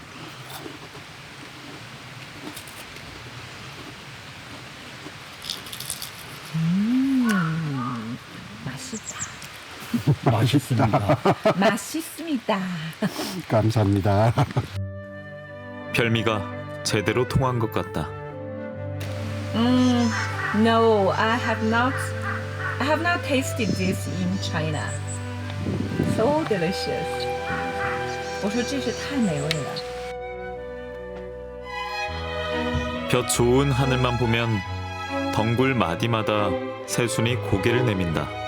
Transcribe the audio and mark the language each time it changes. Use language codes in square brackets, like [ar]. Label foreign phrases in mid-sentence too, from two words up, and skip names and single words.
[ko] 맛있다. 맛있습니다. 맛있습니다. 감사합니다. 별미가 제대로 통한 것 같다. [en] No, I have not tasted this in China. So delicious. [zh] 我说这是太美味了。 [ko] 볕 좋은 하늘만 보면 덩굴 마디마다 새순이 고개를 내민다.